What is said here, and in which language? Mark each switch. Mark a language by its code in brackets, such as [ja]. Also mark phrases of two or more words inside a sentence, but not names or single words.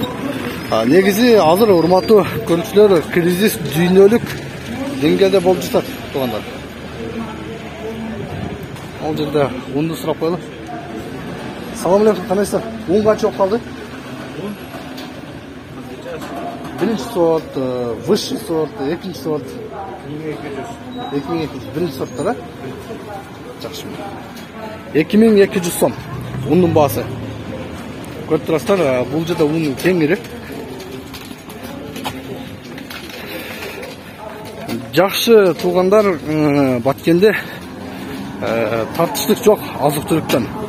[ky] Негизи азыр урматтуу көрүүчүлөр, кризис дүйнөлүк деңгээлде болуп жатат туугандар. Ал жерде унду сурап коелу. Салам алейкум, кандайсыздар? Un канча болуп калды? Биринчи сорт, [ru] высший сорт, [ky] экинчи sort. 2200. Биринчи сорттор, ha? Жакшы. 2200 сом. Ундун баасы. Көрүп турасыздар, бул жерде ун кеңири. Жакшы туугандар, Баткенде тартыштык жок азык-түлүктөн.